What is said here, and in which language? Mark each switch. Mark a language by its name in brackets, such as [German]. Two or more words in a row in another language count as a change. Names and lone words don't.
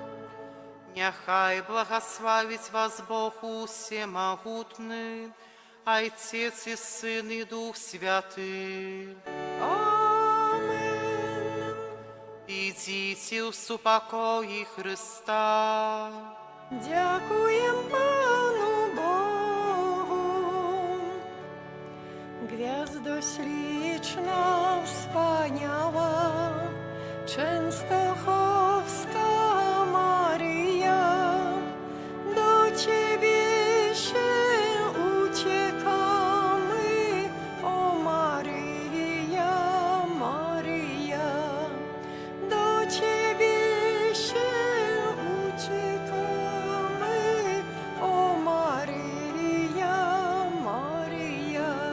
[Ukrainian] Нехай благословить вас Бог усемогутний, Отець і Син і Дух Святий. Идите в супокої Христа. Дякуем Пану Богу. [Polish] Gwiazdo śliczna wspaniała, Częstochowska Maryja, do Ciebie się uciekamy, o Maryja, Maryja, do Ciebie się uciekamy, o Maryja, Maryja.